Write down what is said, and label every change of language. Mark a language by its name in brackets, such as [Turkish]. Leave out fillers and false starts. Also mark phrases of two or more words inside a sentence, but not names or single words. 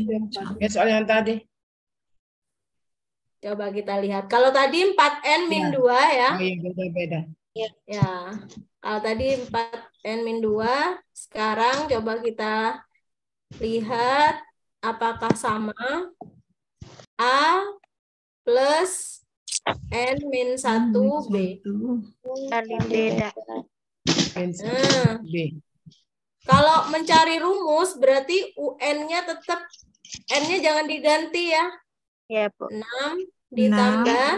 [Indonesian] Ya, soal yang tadi. Coba kita lihat. Kalau tadi 4N min 2 ya. Oh iya, beda-beda. Ya. Kalau tadi 4N min 2. Sekarang coba kita lihat apakah sama. A plus plus N min 1B. Kali beda. Nah, B. kalau mencari rumus berarti UN-nya tetap N-nya jangan diganti ya. Ya, Bu. 6 ditambah